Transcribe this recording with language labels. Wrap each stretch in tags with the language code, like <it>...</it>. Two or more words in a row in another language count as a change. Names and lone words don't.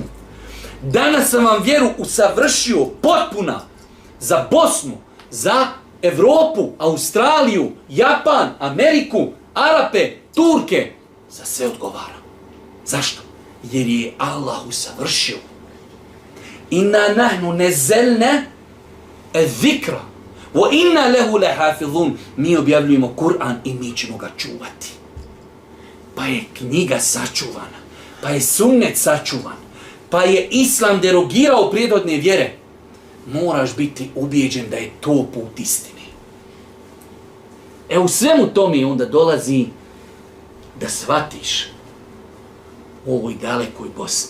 <bs>Danas sam vam vjeru usavršio potpuna za Bosnu, za Evropu, Australiju, Japan, Ameriku, Arape, Turke. Za sve odgovara. Zašto? Jer je Allah usavršio.</bs> <ar>إنا نحن نزلنا الذكر. وإنا له لحافظون.</ar> <bs>Mi objavljujemo Kur'an i mi ćemo ga čuvati. Pa je knjiga sačuvana. Pa je sunnet sačuvan. Pa je Islam derogirao prirodne vjere. Moraš biti ubijeđen da je to put istine. U svemu tome onda dolazi da shvatiš u ovoj dalekoj Bosni.</bs>